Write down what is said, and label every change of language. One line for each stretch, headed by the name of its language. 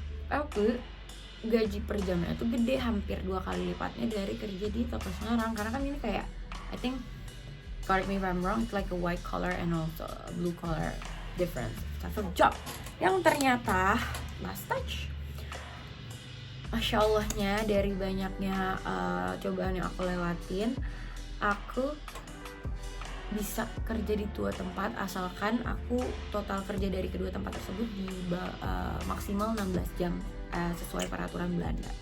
Indonesian: Tapi gaji per jamnya itu gede, hampir 2 kali lipatnya dari kerja di toko Semarang. Karena kan ini kayak,
English: I think, correct me if I'm wrong, it's like a white collar and also a blue collar difference type of job.
Indonesian: Yang ternyata
English: last touch,
Indonesian: Masya Allahnya dari banyaknya cobaan yang aku lewatin, aku bisa kerja di 2 tempat asalkan aku total kerja dari kedua tempat tersebut di maksimal 16 jam sesuai peraturan Belanda.